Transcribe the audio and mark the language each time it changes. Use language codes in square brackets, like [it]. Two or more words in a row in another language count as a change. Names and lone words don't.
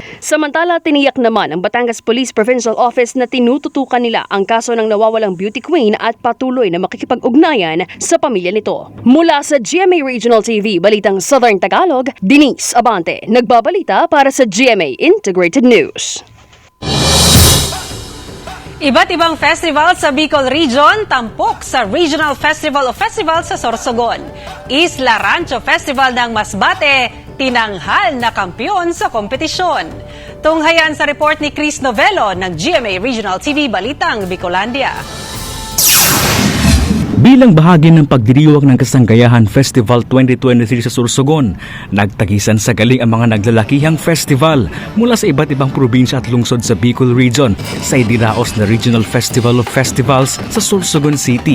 [tl] Samantala, tiniyak naman ang Batangas Police Provincial Office na tinututukan nila ang kaso ng nawawalang beauty queen at patuloy na makikipag-ugnayan sa pamilya nito. Mula sa GMA Regional TV, Balitang Southern Tagalog, Denise Abante, nagbabalita para sa GMA Integrated News. Iba't ibang festival sa Bicol Region, tampok sa Regional Festival of Festivals sa Sorsogon. Isla Rancho Festival ng Masbate, tinanghal na kampiyon sa kompetisyon. Tunghayan sa report ni Chris Novelo ng GMA Regional TV, Balitang Bicolandia. Bilang bahagi ng pagdiriwang ng Kasanggayahan Festival 2023 sa Sorsogon, nagtagisan sa galing ang mga naglalakihang festival mula sa iba't ibang probinsya at lungsod sa Bicol Region sa idinaos na Regional Festival of Festivals sa Sorsogon City.